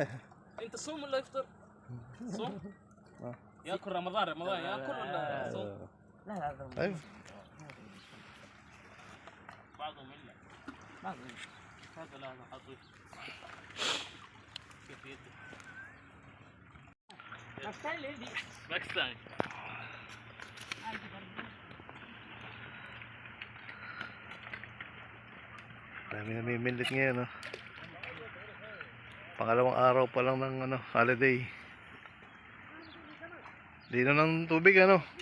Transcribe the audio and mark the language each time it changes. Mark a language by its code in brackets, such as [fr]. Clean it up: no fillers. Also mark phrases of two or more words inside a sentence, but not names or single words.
[ar] انت صوم ولا يفطر؟ صوم؟ ياكل رمضان ياكل ولا صوم؟ لا أيوه. بعضهم الا هذا لا حاطط كيف يده باكستاني [tl] Dami namimilit ngayon, no? Pangalawang araw pa lang ng holiday. Di na ng tubig, ano?